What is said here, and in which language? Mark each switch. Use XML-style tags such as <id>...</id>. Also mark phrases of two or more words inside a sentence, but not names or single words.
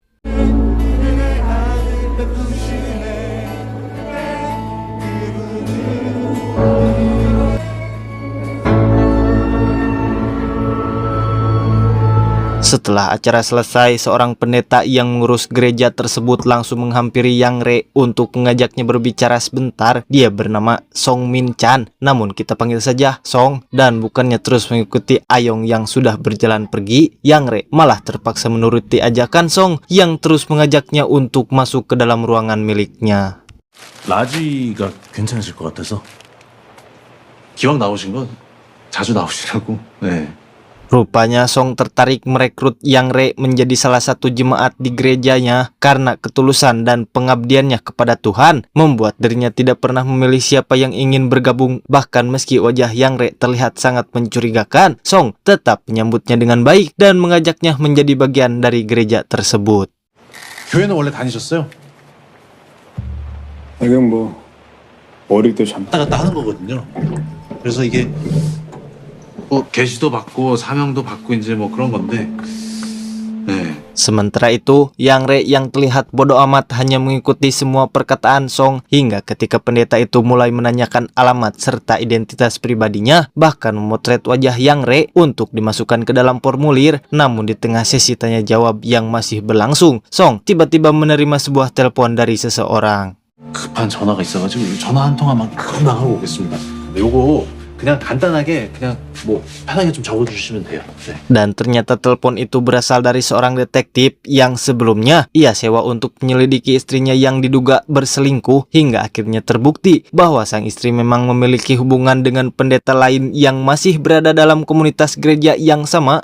<id>Setelah acara selesai, seorang pendeta yang mengurus gereja tersebut langsung menghampiri Yang Re untuk mengajaknya berbicara sebentar. Dia bernama Song Min Chan, namun kita panggil saja Song. Dan bukannya terus mengikuti Ayong yang sudah berjalan pergi, Yang Re malah terpaksa menuruti ajakan Song yang terus mengajaknya untuk masuk ke dalam ruangan miliknya.</id> <ko>라지가 괜찮으실 것 같아서 기왕 나오신 건 자주 나오시라고. 네.</ko> <id>Rupanya Song tertarik merekrut Yang Re menjadi salah satu jemaat di gerejanya karena ketulusan dan pengabdiannya kepada Tuhan membuat dirinya tidak pernah memilih siapa yang ingin bergabung. Bahkan meski wajah Yang Re terlihat sangat mencurigakan, Song tetap menyambutnya dengan baik dan mengajaknya menjadi bagian dari gereja tersebut.</id> <ko>교회는 원래 다니셨어요? 그냥 뭐 어릴 때 잠깐 왔다 갔다 하는 거거든요. 그래서 이게 뭐 계시도 받고 사명도 받고 이제 뭐 그런 건데. 네.</ko> <id>Sementara itu, Yang Re yang terlihat bodoh amat hanya mengikuti semua perkataan Song hingga ketika pendeta itu mulai menanyakan alamat serta identitas pribadinya, bahkan memotret wajah Yang Re untuk dimasukkan ke dalam formulir. Namun di tengah sesi tanya jawab yang masih berlangsung, Song tiba-tiba menerima sebuah telepon dari seseorang.</id> <ko>급한 전화가 있어가지고 전화 한 통화만 금방 하고 오겠습니다. 요거 그냥 간단하게 그냥 뭐 편하게 좀 적어주시면 돼요. 네.</ko> <id>Dan ternyata telepon itu berasal dari seorang detektif yang sebelumnya ia sewa untuk menyelidiki istrinya yang diduga berselingkuh hingga akhirnya terbukti bahwa sang istri memang memiliki hubungan dengan pendeta lain yang masih berada dalam komunitas gereja yang sama.</id>